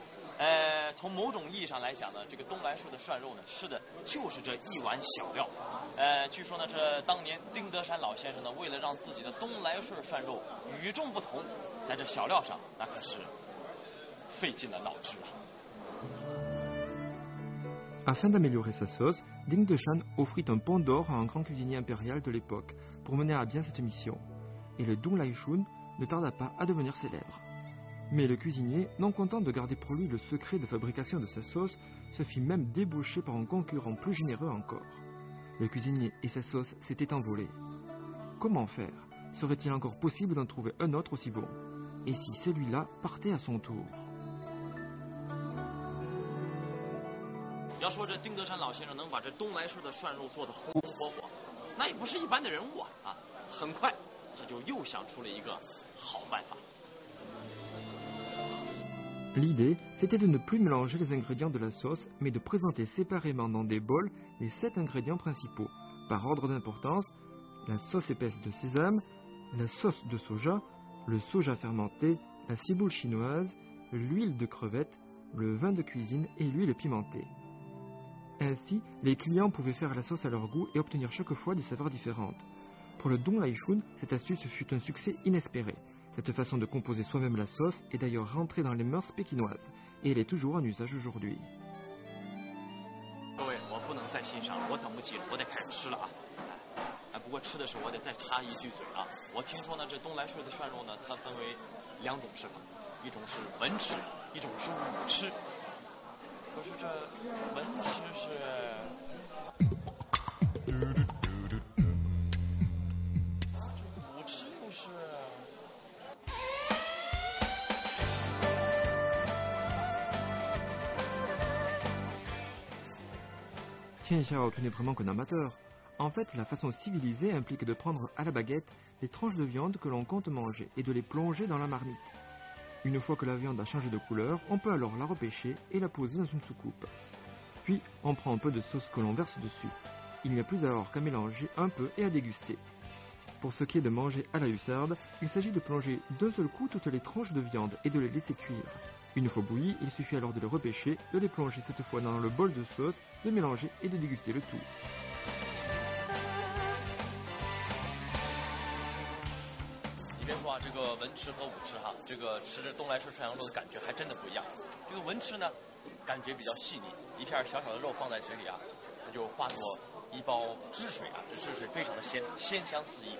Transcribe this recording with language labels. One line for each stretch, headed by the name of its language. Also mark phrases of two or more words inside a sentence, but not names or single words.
Chinese: 从某种意义上来讲呢，这个东来顺的涮肉呢，吃的就是这一碗小料。据说呢，这当年丁德山老先生呢，为了让自己的东来顺涮肉与众不同，在这小料上那可是费尽了脑汁啊。
French: Afin d'améliorer sa sauce, Ding de Shan offrit un pan d'or à un grand cuisinier impérial de l'époque pour mener à bien cette mission. Et le Dong Lai Shun ne tarda pas à devenir célèbre. Mais le cuisinier, non content de garder pour lui le secret de fabrication de sa sauce, se fit même débaucher par un concurrent plus généreux encore. Le cuisinier et sa sauce s'étaient envolés. Comment faire? Serait-il encore possible d'en trouver un autre aussi bon? Et si celui-là partait à son tour?
Chinese: 要说这丁德山老先生能把这东来顺的涮肉做得红红火火，那也不是一般的人物啊！很快他就又想出了一个好办法。
French: L'idée, c'était de ne plus mélanger les ingrédients de la sauce, mais de présenter séparément dans des bols les 7 ingrédients principaux, par ordre d'importance: la sauce épaisse de sésame, la sauce de soja, le soja fermenté, la ciboule chinoise, l'huile de crevette, le vin de cuisine et l'huile pimentée. Ainsi, les clients pouvaient faire la sauce à leur goût et obtenir chaque fois des saveurs différentes. Pour le Dong Lai Shun, cette astuce fut un succès inespéré. Cette façon de composer soi-même la sauce est d'ailleurs rentrée dans les mœurs pékinoises, et elle est toujours en usage aujourd'hui.
Chinese: 各位，我不能再欣赏了，我等不及了，我得开始吃了啊！不过吃的时候我得再插一句嘴啊，我听说呢，这东来顺的涮肉呢，它分为2种吃法，一种是文吃，一种是武吃。可是这文吃是。武吃又是。
French: Tiens, Xiao, tu n'es vraiment qu'un amateur. En fait, la façon civilisée implique de prendre à la baguette les tranches de viande que l'on compte manger et de les plonger dans la marmite. Une fois que la viande a changé de couleur, on peut alors la repêcher et la poser dans une soucoupe. Puis, on prend un peu de sauce que l'on verse dessus. Il n'y a plus alors qu'à mélanger un peu et à déguster. Pour ce qui est de manger à la hussarde, il s'agit de plonger d'un seul coup toutes les tranches de viande et de les laisser cuire. Une fois bouillies, il suffit alors de les repêcher, de les plonger cette fois dans le bol de sauce, de mélanger et de déguster le tout.
Chinese: 别说啊，这个文吃和武吃哈，这个吃着东来顺涮羊肉的感觉还真的不一样。这个文吃呢，感觉比较细腻，一片小小的肉放在嘴里啊，它就化作一包汁水啊，这汁水非常的鲜香四溢。